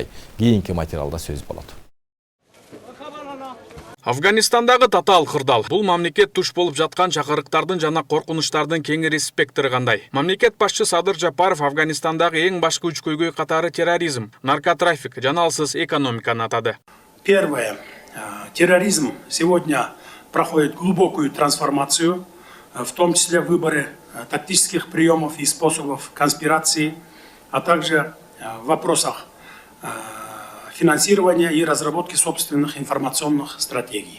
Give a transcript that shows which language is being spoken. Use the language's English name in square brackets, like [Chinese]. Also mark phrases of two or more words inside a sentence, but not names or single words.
[Kyrgyz] Кийинки материалда сөз болот. Афганистандагы татаал кырдаал. Бул мамлекет туш болуп жаткан чакырыктардын жана коркунучтардын кеңири спектрі кандай. Мамлекет башчы Садыр Жапаров Афганистандагы эң башкы 3 көйгөй катары терроризм, наркотрафик, жаналсыз экономиканы атады. [Russian] Первое. Терроризм сегодня проходит глубокую трансформацию, в том числе выборы тактических приемов и способов конспирации, а также в вопросах финансирования и разработки собственных информационных стратегий.